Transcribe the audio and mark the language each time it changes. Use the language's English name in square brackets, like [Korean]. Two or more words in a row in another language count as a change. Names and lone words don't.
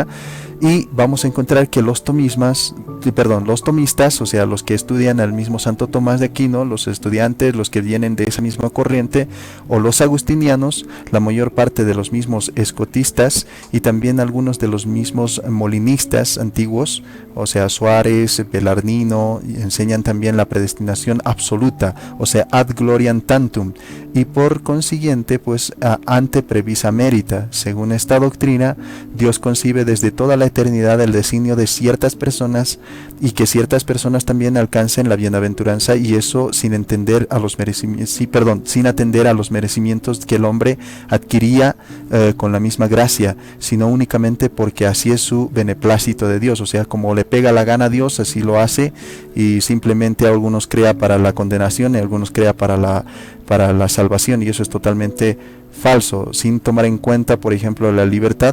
[Spanish] Y vamos a encontrar que los tomistas, o sea, los que estudian al mismo Santo Tomás de Aquino, los estudiantes, los que vienen de esa misma corriente, o los agustinianos, la mayor parte de los mismos escotistas, y también algunos de los mismos molinistas antiguos, o sea, Suárez, Belarmino, enseñan también la predestinación absoluta, o sea, [Latin] ad gloriam tantum, [Spanish] y por consiguiente pues [Latin] ante previsa merita. [Spanish] Según esta doctrina, Dios concibe desde toda la eternidad el designio de ciertas personas, y que ciertas personas también alcancen la bienaventuranza, y eso sin entender a los sin atender a los merecimientos que el hombre adquiría con la misma gracia, sino únicamente porque así es su beneplácito de Dios, o sea, como le pega la gana a Dios, así lo hace, y simplemente a algunos crea para la condenación y a algunos crea para la salvación, y eso es totalmente falso, sin tomar en cuenta, por ejemplo, la libertad.